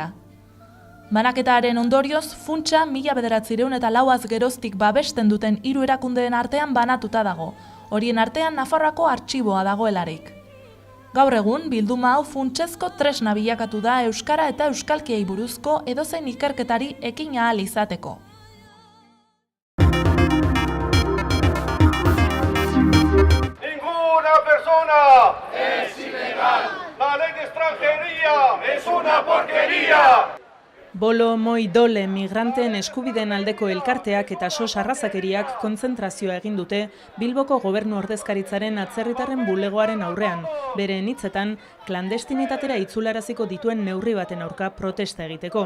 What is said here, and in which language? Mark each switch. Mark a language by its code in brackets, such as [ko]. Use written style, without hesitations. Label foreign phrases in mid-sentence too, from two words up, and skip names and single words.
[eu] Banaketaren ondorioz, funtsa 1904 geroztik babesten duten 3 erakundeen artean banatuta dago, horien artean Nafarroako artxiboa dagoelarik. Gaur egun, bilduma hau funtsezko tresna bilakatu da euskara eta euskalkiei buruzko edozein ikerketari ekin ahal izateko. [es] Persona es ilegal. La ley de extranjería es una porquería. [eu] Bolo, moi, dole, migranteen eskubideen aldeko elkarteak eta sos arrazakeriak kontzentrazioa egin dute Bilboko gobernu ordezkaritzaren atzerritarren bulegoaren aurrean, beren hitzetan klandestinitatera itzularaziko dituen neurri baten aurka protesta egiteko.